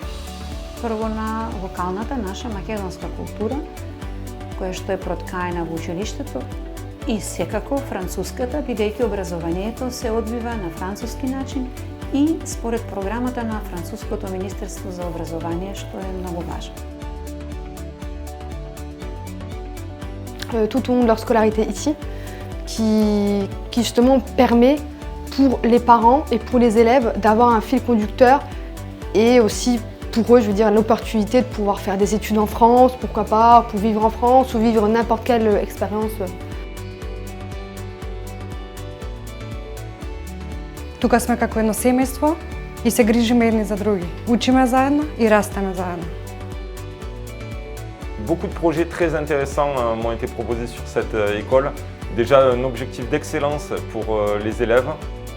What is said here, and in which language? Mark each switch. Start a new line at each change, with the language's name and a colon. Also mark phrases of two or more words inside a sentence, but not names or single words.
Macedonian: Прво на локалната наша македонска култура, која што е проткаена во училиштето, и секако француската, бидејќи образованието се одвива на француски начин и според програмата на Француското министерство за образование, што е многу важно.
French: Tout au long de leur scolarité ici, qui justement permet pour les parents et pour les élèves d'avoir un fil conducteur et aussi pour eux, je veux dire, l'opportunité de pouvoir faire des études en France, pourquoi pas, pour vivre en France ou vivre n'importe quelle expérience.
Macedonian: Тука сме како едно семејство и се грижиме едни за други. Учиме заедно и растеме заедно.
French: Beaucoup de projets très intéressants m'ont été proposés sur cette école. Déjà un objectif d'excellence pour les élèves,